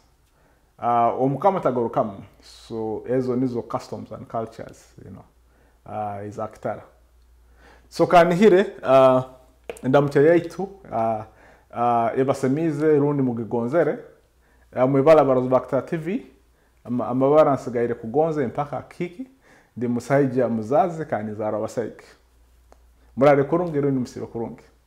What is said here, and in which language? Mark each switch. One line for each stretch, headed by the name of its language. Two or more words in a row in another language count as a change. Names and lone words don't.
Nyoro: Omukama tagarukamu.
English: So
Nyoro: ezo nizo
English: customs and cultures, you know, is Kitara.
Nyoro: So kanihire endamukya yaitu ebasemize rundi mugigonzere mwebala barozi ba Kitara TV amabara nsigaire kugonze mpaka kiki ndi musaija muzazi kandi zara basaiki murare kurungi rundi musibe kurungi.